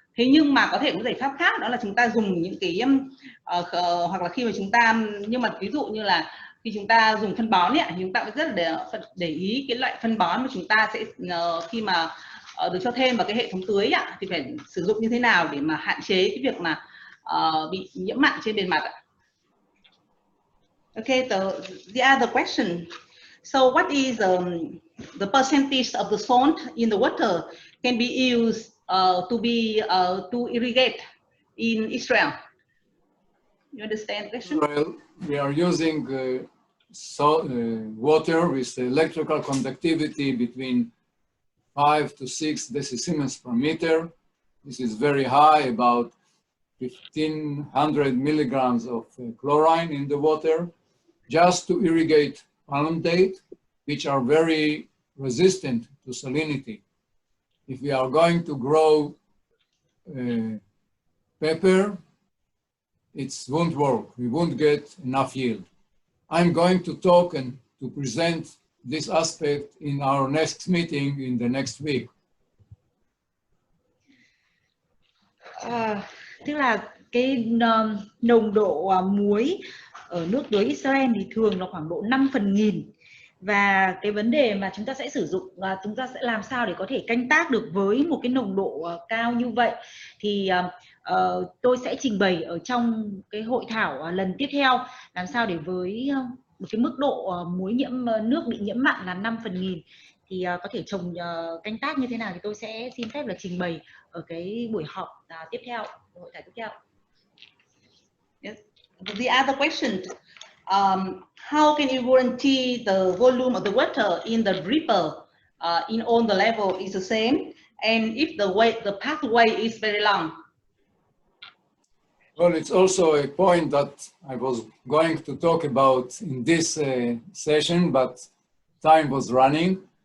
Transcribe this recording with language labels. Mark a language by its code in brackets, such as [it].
[vi] Thế nhưng mà có thể có giải pháp khác, đó là chúng ta dùng những cái hoặc là khi mà chúng ta, nhưng mà ví dụ như là khi chúng ta dùng phân bón ấy, thì chúng ta phải rất là để ý cái loại phân bón mà chúng ta sẽ khi mà được cho thêm vào cái hệ thống tưới ấy, thì phải sử dụng như thế nào để mà hạn chế cái việc mà bị nhiễm mặn trên bề mặt. [en] Okay, the other question. So what is the percentage of the salt in the water can be used to irrigate in Israel? You understand the question? Well, we are using water with electrical conductivity between 5 to 6 decisiemens per meter. This is very high, about 1,500 milligrams of chlorine in the water, just to irrigate palm date, which are very resistant to salinity. If we are going to grow pepper, it won't work. We won't get enough yield. I'm going to talk and to present this aspect in our next meeting in the next week. [vi] Tức là cái nồng độ muối ở nước tưới Israel thì thường là khoảng độ 5/1000. Và cái vấn đề mà chúng ta sẽ sử dụng, chúng ta sẽ làm sao để có thể canh tác được với một cái nồng độ cao như vậy, thì tôi sẽ trình bày ở trong cái hội thảo lần tiếp theo, làm sao để với một cái mức độ muối nước bị nhiễm mặn là 5/1000 thì có thể trồng canh tác như thế nào, thì tôi sẽ xin phép là trình bày ở cái buổi họp tiếp theo, hội thảo tiếp theo. [en] Yes. The other question, how can you guarantee the volume of the water in the dripper in all the level is the same, and if the pathway is very long? Well, it's also a point that I was going to talk about in this session, but time was running.